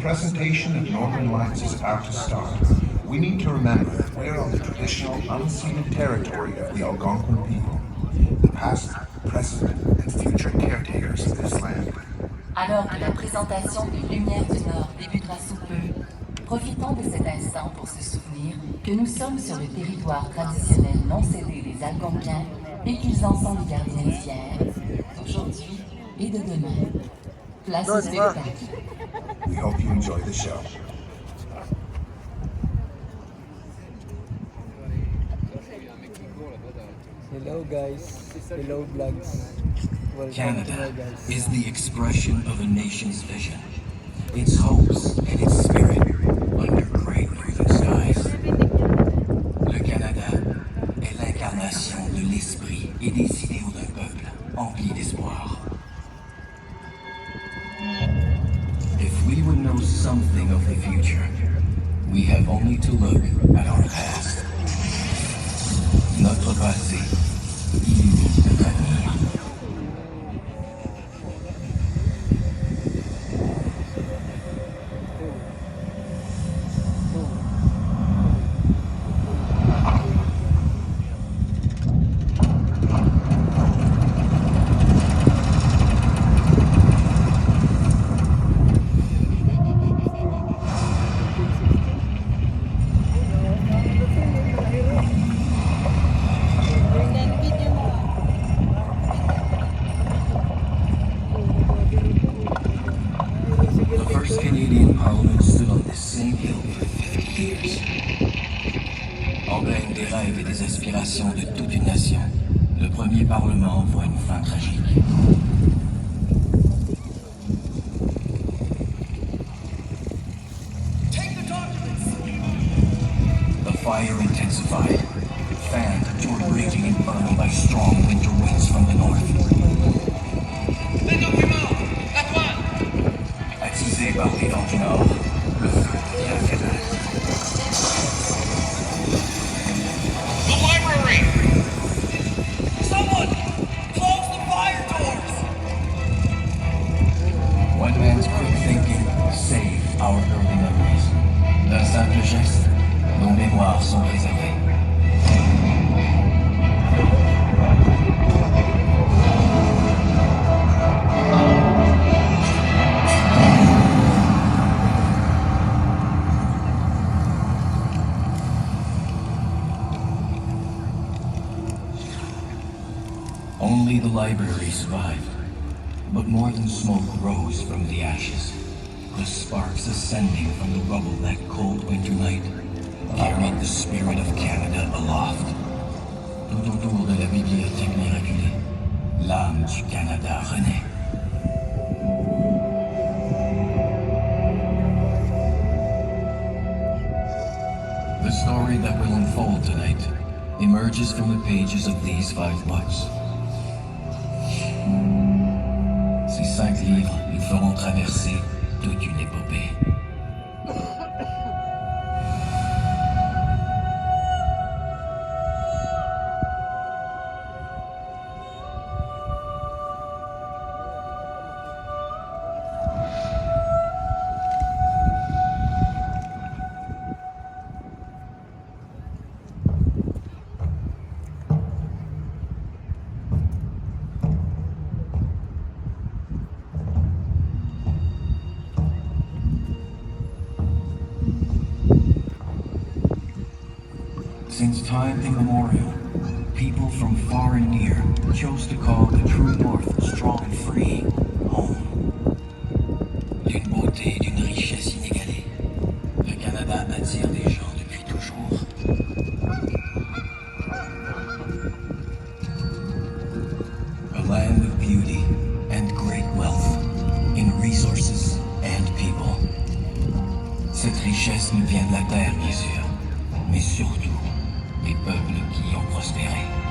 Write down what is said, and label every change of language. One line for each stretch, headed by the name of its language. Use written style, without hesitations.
English: presentation of Northern Lights is about to start, we need to remember that we are on the traditional unceded territory of the Algonquin people, the past, present, and future caretakers of this land.
French: Alors que la présentation des Lumières du Nord débutera sous peu, profitons de cet instant pour se souvenir que nous sommes sur le territoire traditionnel non cédé des Algonquins et qu'ils en sont les gardiens fiers, d'aujourd'hui et de demain. Place au spectacle.
English: We hope you enjoy the show. Hello guys, hello vlogs. Welcome to my Canada guys. is the expression of a nation's vision, its hopes and its spirit under gray grooving skies.
French: Le Canada est l'incarnation de l'esprit et des idéaux d'un peuple empli d'espoir.
English: If we would know something of the future, we have only to look at our past.
French: Notre passé illumine notre avenir. Then video mo.
English: The first Canadian Parliament stood on this same hill for 50 years.
French: Emblème des rêves et des aspirations de toute une nation, le premier Parlement voit une fin tragique.
English: The fire intensified, fanned toward raging inferno by strong winter winds from the north.
French: Attisé par les vents du nord, le feu devient féroce.
English: The library! Someone! Close the fire doors! One man's quick thinking saved our early memories.
French: D'un simple geste, nos mémoires sont préservées.
English: Only the library survived, but more than smoke rose from the ashes. The sparks ascending from the rubble that cold winter night carried the spirit of Canada aloft.
French: Tout autour de la bibliothèque miraculée, l'âme du Canada renaît.
English: The story that will unfold tonight emerges from the pages of these 5 books.
French: Ces 5 livres nous feront traverser toute une épopée.
English: Since time immemorial, people from far and near chose to call the true North strong and free home.
French: D'une beauté et d'une richesse inégalée, le Canada attire des gens depuis toujours.
English: A land of beauty and great wealth in resources and people.
French: Cette richesse nous vient de la terre, bien sûr, mais surtout des peuples qui y ont prospéré.